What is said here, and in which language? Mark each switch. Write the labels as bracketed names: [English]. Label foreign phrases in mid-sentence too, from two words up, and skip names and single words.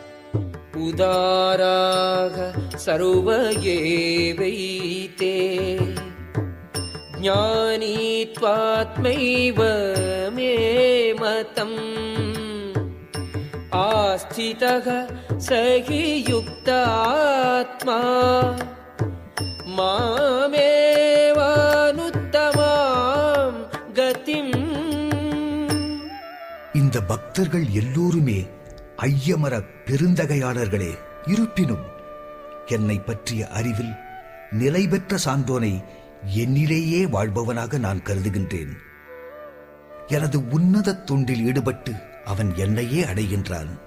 [Sanskrit] उदाराः सर्व एवैते ज्ञानी त्वात्मैव मे मतम् आस्थितः स हि युक्तात्मा मामेवानुत्तमां गतिम्. [Tamil] இந்த பக்தர்கள் எல்லோருமே ஐயமர பெருந்தகையாளர்களே. இருப்பினும் என்னை பற்றிய அறிவில் நிலை பெற்ற சான்றோனை என்னிலேயே வாழ்பவனாக நான் கருதுகின்றேன். எனது உன்னத தொண்டில் ஈடுபட்டு அவன் என்னையே அடைகின்றான்.